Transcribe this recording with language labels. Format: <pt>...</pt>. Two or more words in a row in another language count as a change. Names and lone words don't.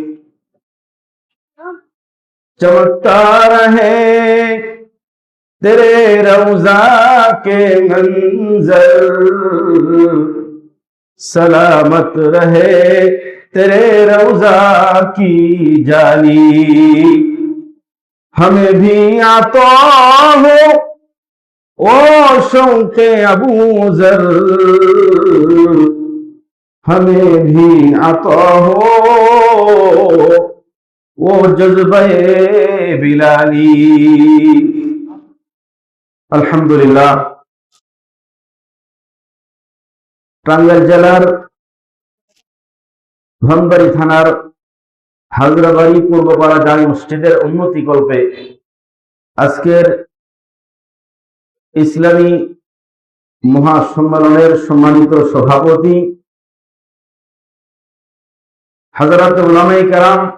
<ur>چمکتا رہے تیرے روضہ کے منظر سلامت رہے تیرے روضہ کی جالی ہمیں بھی عطا ہو او شوق ابو ذر ہمیں بھی عطا ہو وہ جذبہ بلالی</ur> <bn>আলহামদুলিল্লাহ টাঙ্গাইল জেলার ধনবাড়ি থানার হাজরাবাড়ি পূর্বপাড়া জামি মসজিদের উন্নতি কল্পে আজকের ইসলামী মহাসম্মেলনের সম্মানিত সভাপতি হযরত উলামায়ে কেরাম</bn>